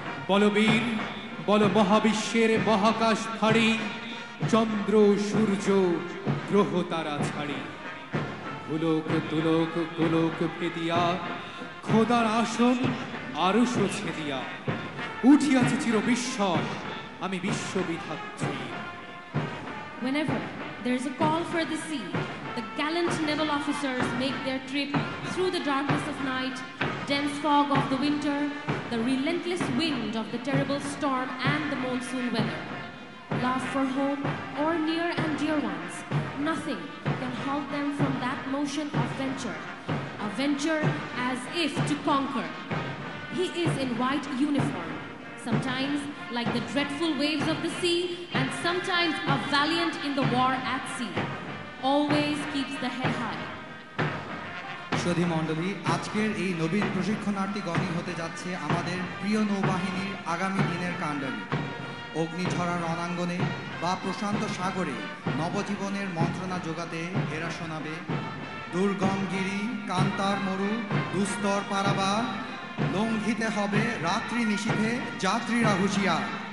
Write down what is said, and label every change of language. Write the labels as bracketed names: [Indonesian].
[Bangla] বলবীর, বল মহাবিশ্বের মহাকাশ ফাড়ি, চন্দ্র সূর্য গ্রহ তারা ছাড়ি। ভুলোক তুলোক গোলোক ভেদিয়া খোদার আসন আরশ ছেদিয়া উঠিয়াছে চির বিশ্বাস আমি বিশ্ববিধাত্রী। [English] Whenever there is a call for the sea, the gallant naval officers make their trip through the darkness of night, dense fog of the winter, the relentless wind of the terrible storm and the monsoon weather. love for home or near and dear ones, nothing can halt them from that motion of venture. A venture as if to conquer. He is in white uniform, sometimes like the dreadful waves of the sea, and sometimes a valiant in the war at sea. Always keeps the head high. [Bangla] সুধী মণ্ডলী, আজকের এই নবীন প্রশিক্ষণার্থীগণই হতে যাচ্ছে আমাদের প্রিয় নৌবাহিনীর আগামী দিনের কাণ্ডারি। অগ্নিঝরা রণাঙ্গনে বা প্রশান্ত সাগরে নবজীবনের মন্ত্রণা যোগাতে এরা শোনাবে দুর্গম গিরি, কান্তার মরু, দুস্তর পারাবার, লঙ্ঘিতে হবে রাত্রি নিশীথে যাত্রীরা হুঁশিয়ার।